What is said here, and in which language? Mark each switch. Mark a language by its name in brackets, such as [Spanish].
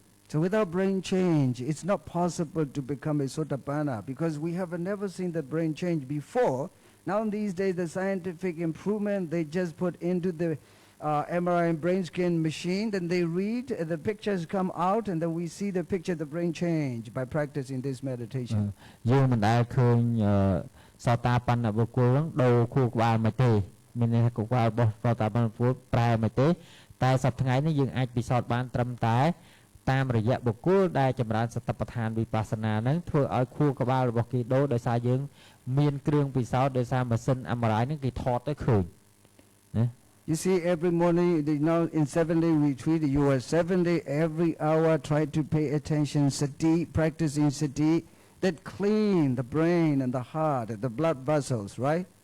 [English] So without brain change, it's not possible to become a Sotapanna because we have never seen the brain change before. Now these days, the scientific improvement, they just put into the MRI and brain scan machine, then they read, the pictures come out, and then we see the picture, the brain change by practicing this meditation. [Khmer] យើងមិនដែលឃើញសតាបណ្ណបុគ្គលនឹងដូរខួរក្បាលមកទេមានន័យថាខួរក្បាលរបស់សតាបណ្ណបុគ្គលប្រែមកទេតែសប្តាហ៍ថ្ងៃនេះយើងអាចពិសោធន៍បានត្រឹមតែតាមរយៈបុគ្គលដែលចម្រើនសតិប្បដ្ឋានវិបស្សនានឹងធ្វើឲ្យខួរក្បាលរបស់គេដូរដោយសារយើងមានគ្រឿងពិសោធន៍ដោយសារម៉ាស៊ីន MRI នឹងគេថតទៅឃើញណា [English] You see, every morning, now in 7-day retreat, you are 7-day, every hour, try to pay attention, sati, practicing sati, that clean the brain and the heart and the blood vessels, right?